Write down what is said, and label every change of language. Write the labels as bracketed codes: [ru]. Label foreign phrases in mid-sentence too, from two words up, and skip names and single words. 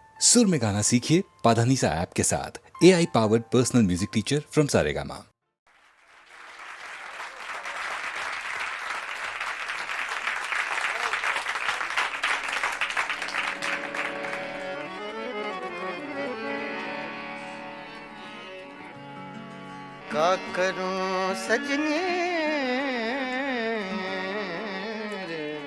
[hi] सुर में गाना सीखिए पाधानीसा ऐप के साथ। [en] AI powered personal music teacher from Saregama. [hi] का करूं सजनी रे